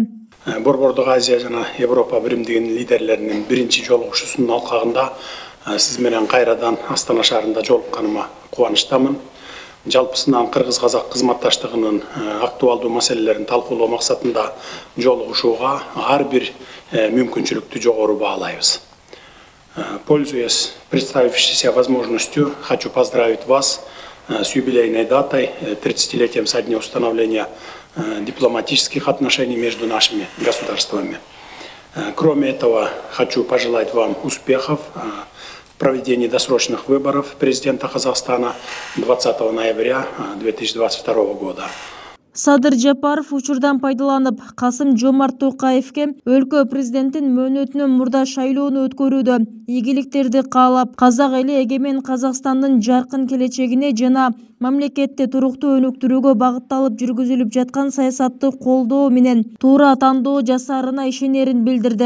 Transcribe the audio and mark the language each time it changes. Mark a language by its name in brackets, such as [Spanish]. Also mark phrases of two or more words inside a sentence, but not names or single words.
[Kyrgyz] Борбордук Азия жана Европа биримдигинин лидерлеринин биринчи жолугушуусунун алкагында сиз менен кайрадан Астана шаарында жолукканыма кубанычтамын. Жалпысынан кыргыз-казак кызматташтыгынын актуалдуу маселелерин талкуулоо максатында жолугушууга ар бир мүмкүнчүлүктү жогору баалайбыз. [Russian] Пользуясь представившейся возможностью, хочу поздравить вас с юбилейной датой, 30-летием со дня установления дипломатических отношений между нашими государствами. Кроме этого, хочу пожелать вам успехов в проведении досрочных выборов президента Казахстана 20 ноября 2022 года. [Kyrgyz] Садыр Жапаров учурдан пайдаланып, Касым-Жомарт Токаевке өлкө президентин мөөнөтүнөн мурда шайлоону өткөрүүдө ийгиликтерди каалап, казак эли эгемен Казакстандын жаркын келечегине жана мамлекетти туруктуу өнүктүрүүгө багытталып жүргүзүлүп жаткан саясатты колдоо менен туура тандоо жасаарына ишенерин билдирди.